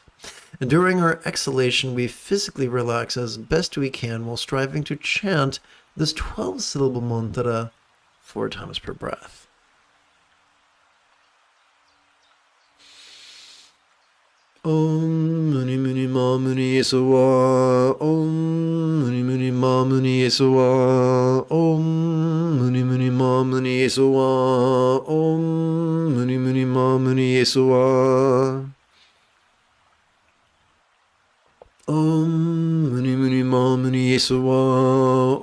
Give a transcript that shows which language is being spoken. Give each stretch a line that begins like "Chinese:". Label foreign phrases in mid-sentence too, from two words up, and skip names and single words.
English: And during our exhalation, we physically relax as best we can while striving to chant this 12-syllable mantra 4 times per breath.
Sanskrit: Om Muni Muni Ma Muni Yesuwa. Om Muni Muni Ma Muni Yesuwa. Om Muni Muni Ma Muni Yesuwa. Om Muni Muni Ma Muni Yesuwa. Om Muni Muni Ma Muni Yesuwa.